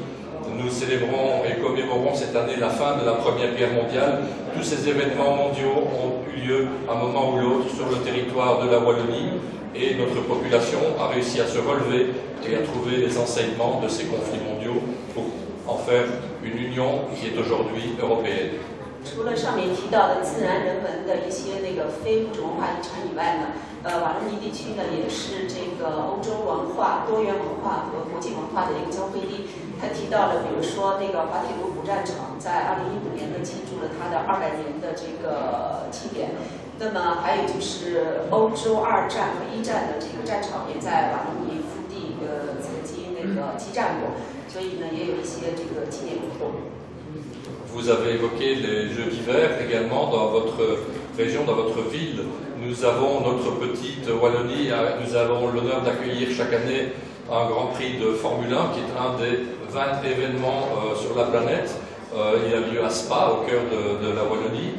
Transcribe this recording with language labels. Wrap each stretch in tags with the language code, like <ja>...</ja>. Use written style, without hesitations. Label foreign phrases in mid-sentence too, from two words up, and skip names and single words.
<fr>Nous célébrons et commémorons cette année la fin de la Première Guerre mondiale. Tous ces événements mondiaux ont eu lieu à un moment ou l'autre sur le territoire de la Wallonie et notre population a réussi à se relever et à trouver les enseignements de ces conflits mondiaux pour en faire une union qui est aujourd'hui européenne.</fr> <zh>除了上面提到的自然人文的一些那个非物质文化遗产以外呢，瓦隆尼地区呢也是这个欧洲文化、多元文化和国际文化的一个交汇地。他提到了，比如说那个滑铁卢古战场在2015年呢庆祝了它的200年的这个庆典。那么还有就是欧洲2战和1战的这个战场也在瓦隆尼腹地曾经那个激战过，所以呢也有一些这个纪念活动。</zh> <fr>Vous avez évoqué les Jeux d'hiver également dans votre région, dans votre ville. Nous avons notre petite Wallonie, nous avons l'honneur d'accueillir chaque année un Grand Prix de Formule 1 qui est un des 20 événements sur la planète. Il a lieu à Spa, au cœur de la Wallonie.</fr>